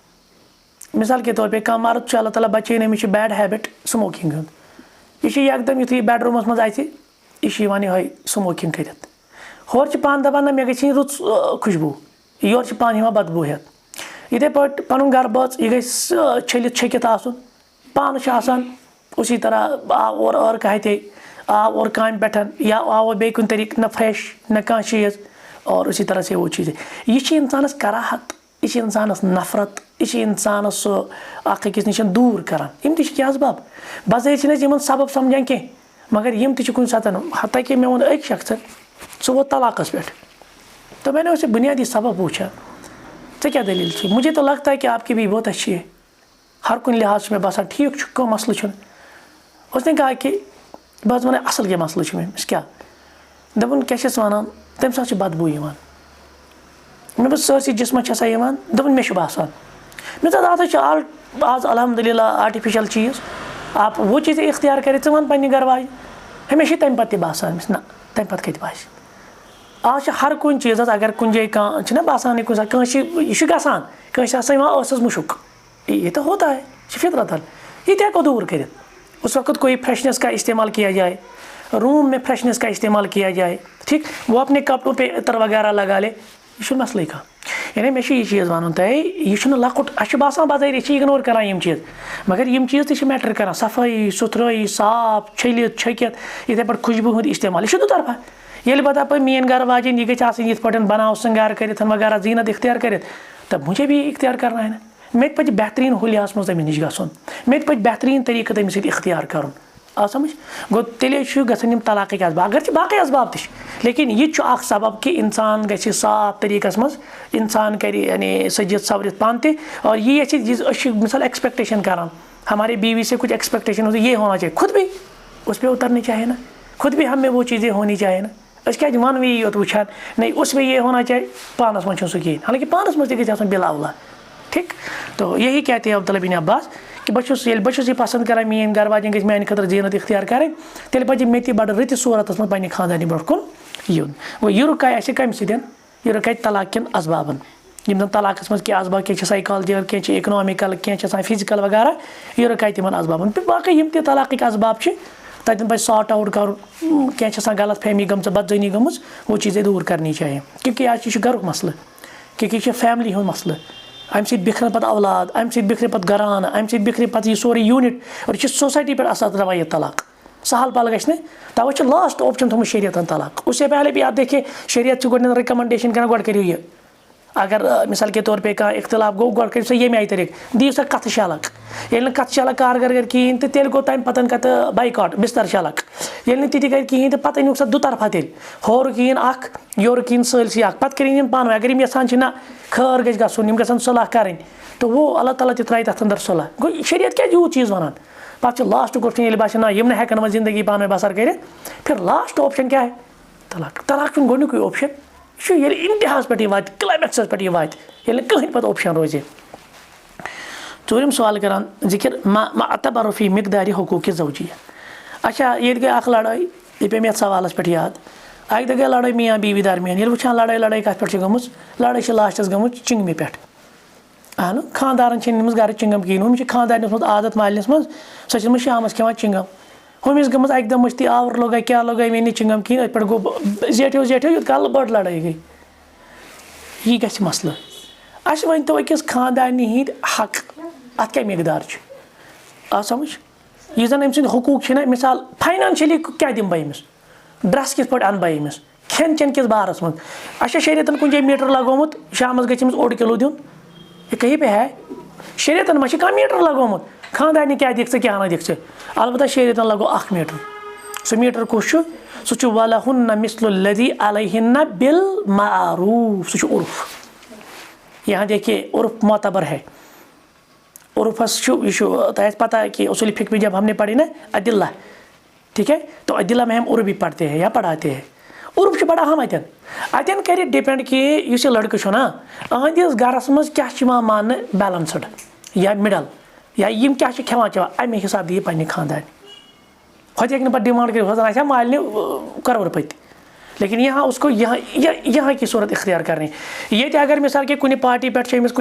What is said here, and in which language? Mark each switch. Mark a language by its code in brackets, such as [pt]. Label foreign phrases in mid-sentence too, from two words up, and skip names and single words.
[ur] مثال کے طور پے [ks] کانٛہہ مرد چھُ اللہ تعالیٰ بچٲیِن أمِس چھُ [en] bad habit [ks] سموکِنٛگ ہُنٛد یہِ چھُ یکدم یُتھُے یہِ بیڈ روٗمس منٛز اژِ یہِ چھُ یِوان یِہوے سموکِنٛگ کٔرِتھ ہورٕ چھِ پانہٕ دپان نہ مےٚ گژھِ یِنۍ رٕژ خوشبوٗ یورٕ چھِ پانہٕ یِوان بدبوٗ ہٮ۪تھ یِتھٕے پٲٹھۍ پنُن گرٕ بٲژ یہِ گژھِ چھٔلِتھ چھٔکِتھ آسُن پانہٕ چھُ آسان [ur] اُسی طرح [ks] آو اورٕ ٲرکہٕ ہتے آو اورٕ کامہِ پٮ۪ٹھ یا آو بیٚیہِ کُنہِ طریٖقہٕ نہ فرٛیش نہ کانٛہہ چیٖز اور [ur] اسی طرح سے وہ چیٖز [ks] یہِ چھِ انسانس کراہت یہِ چھِ انسانس نفرت یہِ چھِ انسانس سُہ اکھ أکِس نِش دوٗر کران یِم تہِ چھِ کینٛہہ اسباب بظٲہر چھِنہٕ أسۍ یِمن سبب سمجھان کینٛہہ مگر یِم تہِ چھِ کُنہِ ساتہٕ حتیٰ کہِ مےٚ ووٚن أکۍ شخصن سُہ ووت طلاقس پٮ۪ٹھ [ur] تو میں نے اسے بنیادی سبب پوچھا [ks] ژےٚ کیٛاہ دٔلیٖل چھِ [ur] مجھے تو لگتا ہے کہ آپ کی بھی بہت اچھی ہے [ks] ہر کُنہِ لحاظ چھُ مےٚ باسان ٹھیٖک چھُ کانٛہہ مسلہٕ چھُنہٕ [ur] اس نے کہا کہ [ks] بہٕ حظ وَنَے اَصٕل کیٛاہ مسلہٕ چھُ مےٚ أمِس کیٛاہ دوٚپُن کیٛاہ چھَس وَنان تَمہِ ساتہٕ چھِ بدبوٗ یِوان مےٚ دوٚپ سٲرسٕے جِسمَس چھےٚ سا یِوان دوٚپُن مےٚ چھُ باسان مےٚ دوٚپ اَتھ حظ چھِ آز الحمدُاللہ آٹِفِشَل چیٖز [ur] آپ وہ چیٖز [ks] اختیار کٔرِتھ ژٕ وَن پنٛنہِ گَرٕ واجہِ ہمیشہِ تَمہِ پَتہٕ تہِ باسان أمِس نہ تَمہِ پَتہٕ کَتہِ باسہِ آز چھِ ہر کُنہِ چیٖزَس اگر کُنہِ جایہِ کانٛہہ چھِنہ باسان کُنہِ ساتہٕ کٲنٛسہِ یہِ چھُ گژھان کٲنٛسہِ آسان یِوان ٲسَس مُشُک یہِ تہِ [ur] ہوتا ہے [ks] یہِ چھِ فطرتن یہِ تہِ ہٮ۪کو دوٗر کٔرِتھ [ur] اس وقت کوئی فریشنیس کا استعمال کیا جائے روم میں فریشنیس کا استعمال کیا جائے ٹھیک وہ اپنے کپڑوں پہ عطر وغیرہ لگا لے [ks] یہِ چھُنہٕ مسلہٕ कانٛہہ यानी مےٚ چھُ یہِ چیٖز وَنُن تۄہہِ یہِ چھُنہٕ لۄکُٹ اَسہِ چھُ باسان بظٲہر أسۍ چھِ اِگنور کران یِم چیٖز مگر یِم چیٖز تہِ چھِ میٹر کران صفٲیی سُتھرٲیی صاف چھٔلِتھ چھٔکِتھ یِتھٕے پٲٹھۍ خوشبوٗ ہُنٛد اِستعمال یہِ چھُ دُطرفہ ییٚلہِ بہٕ دَپہٕ میٛٲنۍ گرٕ واجٮ۪ن یہِ گژھِ آسٕنۍ یِتھ پٲٹھۍ بناو سِنگار کٔرِتھ وغیرہ زیٖنت اختیار کٔرِتھ تہٕ [ur] مجھے بھی اختیار کرنا ہے نا [ks] مےٚ تہِ پَزِ بہتریٖن ہُلیاہَس منٛز تٔمِس نِش گژھُن مےٚ تہِ پَزِ بہتریٖن طریٖقہٕ تٔمِس سۭتۍ اختیار کَرُن آ سمجھ گوٚو تیٚلے چھُ گژھان یِم طلاقٕکۍ اسباب اگر چھِ باقٕے اسباب تہِ چھِ لیکن یہِ تہِ چھُ اکھ سبب کہِ اِنسان گژھِ صاف طریٖقس منٛز اِنسان کرِ یعنی سٔجِتھ سورِتھ پانہٕ تہِ اور یہِ یژھِ أسۍ چھِ مِثال ایٚکسپیکٹیشن کران [ur] ہمارے بیوی سے کچھ ایٚکسپیکٹیشن ہوتی یہ ہونا چاہیے خود بھی اس پہ اترنی چاہیے نا [ks] خود بھی ہمیں وہ چیزیں ہونی چاہیے نا أسۍ کیازِ وَنوٕے یوت وٕچھان [ur] نہیں اس میں یہ ہونا چاہیے [ks] پانس منٛز چھُنہٕ سُہ کِہیٖنۍ حالانکہِ پانس منٛز تہِ گژھِ آسُن بِلا اولہ [ur] ٹھیٖک تو یہی کہتے ہیں [ks] عبداللہ بن عباس کہ بہٕ چھُس یہِ پسنٛد کران میٛٲنۍ گرٕ واجٮ۪ن گژھِ میٛانہِ خٲطرٕ زیٖنت اختیار کَرٕنۍ تیٚلہِ پَزِ مےٚ تہِ بَڑٕ رٕتِس صوٗرتَس منٛز پنٛنہِ خاندارنہِ برونٛٹھ کُن یُن وۄنۍ یہِ رُکاے اَسہِ کَمہِ سۭتۍ یہِ رُکایہِ طلاق کٮ۪ن اَسبابَن یِم زَن طلاقَس منٛز کینٛہہ اَسباب کینٛہہ چھِ سایکالجِکَل کینٛہہ چھِ اِکنامِکَل کینٛہہ چھِ آسان فِزِکَل وغیرہ یہِ رُکایہِ تِمَن اَسبابَن تہٕ باقٕے یِم تہِ طلاقٕکۍ اَسباب چھِ تَتٮ۪ن پَزِ ساٹ آوُٹ کَرُن کینٛہہ چھِ آسان غلط فہمی گٔمٕژ بدزٲنی گٔمٕژ [ur] وہ چیٖزے دوٗر کَرنی چاہیے [ks] کیونکہِ آز یہِ چھُ گَرُک مَسلہٕ کیونکہِ یہِ چھِ فیملی ہُنٛد مَسلہٕ اَمہِ سۭتۍ بِکھرَن پَتہٕ اولاد اَمہِ سۭتۍ بِکھرِ پَتہٕ گَرانہٕ اَمہِ سۭتۍ بِکھرِ پَتہٕ یہِ سورُے یوٗنِٹ اور یہِ چھِ سوسایٹی پٮ۪ٹھ اثر ترٛاوان یہِ طلاق سہل پَل گژھِ نہٕ تَوَے چھِ [en] last option [ks] تھوٚمُت شریعتَن طلاق [ur] اُس سے پہلے بھی آپ [ks] دیکھیے شریعت چھُ گۄڈٕنٮ۪تھ رِکَمنڈیشَن کَران گۄڈٕ کٔرِو یہِ اگر [ur] مِثال کے طور پے [ks] کانٛہہ اختلاف گوٚو گۄڈٕ کٔرِو سا ییٚمہِ آیہِ طریٖقہٕ دِیِو سا کَتھٕ شَلَق ییٚلہِ نہٕ کَتھٕ شَلَق کارگر کَرِ کِہیٖنۍ تہٕ تیٚلہِ گوٚو تَمہِ پَتَن کَتہٕ بایکاٹ بِستَر شَلَق ییٚلہِ نہٕ تہِ تہِ کَرِ کِہیٖنۍ تہٕ پَتہٕ أنِو سا دُطرفہ تیٚلہِ ہورُک یِیِن اَکھ یورُک یِیِن سٲلسٕے اَکھ پَتہٕ کٔرِنۍ یِم پانہٕ ؤنۍ اگر یِم یَژھان چھِ نہ خٲر گژھِ گژھُن یِم گژھن صلح کَرٕنۍ تہٕ وہ اللہ تعالیٰ تہِ ترٛایہِ تَتھ اَنٛدر صلح گوٚو شریعت کیٛازِ یوٗت چیٖز وَنان پَتہٕ چھُ لاسٹُک اوپشَن ییٚلہِ باسہِ نہ یِم نہٕ ہٮ۪کَن وۄنۍ زندگی پانہٕ ؤنۍ بسر کٔرِتھ پھر [en] last option [ks] کیٛاہ ہے طلاق طلاق چھُنہٕ گۄڈنیُکُے اوپشَن یہِ چھُ ییٚلہِ اِنتِہاہَس پٮ۪ٹھ یہِ واتہِ کٕلایمیکسَس پٮ۪ٹھ یہِ واتہِ ییٚلہِ نہٕ کٕہٕنۍ پَتہٕ اوپشَن روزِ ژوٗرِم سوال کَران ذِکِر معتبر فی مقدارِ حقوٗقِ زوجیہ اچھا ییٚتہِ گٔے اَکھ لڑٲے یہِ پیٚو مےٚ یَتھ سوالَس پٮ۪ٹھ یاد اَکہِ دۄہ گٔے لڑٲے میاں بیوی درمیان ییٚلہِ وٕچھان لڑٲے کَتھ پٮ۪ٹھ چھِ گٔمٕژ لڑٲے چھِ لاسٹَس گٔمٕژ چِنٛگمہِ پٮ۪ٹھ اہنُو خانٛدارَن چھِنہٕ أنمٕژ گَرٕ چِنٛگَم کِہیٖنۍ ہُم چھِ خانٛدارنِس منٛز عادت مالنِس منٛز سۄ چھِ أنمٕژ شامَس کھٮ۪وان چِنٛگَم ہُمِس گٔمٕژ اَکہِ دۄہ مٔستی آوُر لوگا کیٛاہ لوگا مےٚ نہٕ چِنٛگَم کِہیٖنۍ أتھۍ پٮ۪ٹھ گوٚو زیٹھیو یوٗت کال بٔڑ لڑٲے گٔے یہِ گژھِ مَسلہٕ اَسہِ ؤنۍتو أکِس خانٛدارنہِ ہِنٛدۍ حق اَتھ کیٛاہ مقدار چھُ آو سَمٕجھ یُس زَن أمۍ سٕنٛدۍ حقوٗق چھِنہ مِثال فاینانشٔلی کیٛاہ دِمہٕ بہٕ أمِس ڈرٛس کِتھ پٲٹھۍ اَنہٕ بہٕ أمِس کھٮ۪ن چٮ۪ن کِس بارَس منٛز اَسہِ چھا شریعتَن کُنہِ جایہِ میٖٹر لگومُت شامَس گژھِ أمِس 1 کِلوٗ دیُن [ur] یہِ کہیں پہ ہے [ks] شریعتَن ما چھِ کانٛہہ میٖٹر لگومُت خانٛدارنہِ کیٛاہ دِکھ ژٕ کیٛاہ نہ دِکھ ژٕ البتہ شریعتَن لگوو اَکھ میٖٹر سُہ میٖٹر کُس چھُ سُہ چھُ [ar] وَلَہُنَّ مِثلُ الَّذِی عَلَیہِنَّ بِالمعروٗف [ks] سُہ چھُ عُرف [ur] یہاں دیکھیے عُرف معتبر ہے [ks] عُرفَس چھُ یہِ چھُ تۄہہِ آسہِ پتہ [ur] کہ اصول فقہ میں جب ہم نے پڑھی نا عدلہ ٹھیک ہے تو عدلہ میں ہم عُرف بھی پڑھتے ہیں یا پڑھاتے ہیں [ks] عُرف چھُ بڑٕ اہم اَتٮ۪ن کَرِ ڈِپٮ۪نٛڈ کہِ یُس یہِ لٔڑکہٕ چھُ نا أہنٛدِس گَرَس منٛز کیٛاہ چھِ یِوان ماننہٕ بیلَنسٕڈ یا مِڈَل یا یِم کیٛاہ چھِ کھٮ۪وان چٮ۪وان اَمے حِساب دِیہِ پنٛنہِ خانٛدارنہِ ہوٚتہِ ہیٚکہِ نہٕ پَتہٕ ڈِمانٛڈ کٔرِتھ ہوٚتَن آسہِ ہا مالنہِ کَرورپٔتی [ur] لیکن یہاں اس کو یہاں کی صوٗرت [ks] اختیار کَرٕنۍ ییٚتہِ اگر مِثال کہِ کُنہِ پارٹی پٮ۪ٹھ چھِ أمِس کُنہِ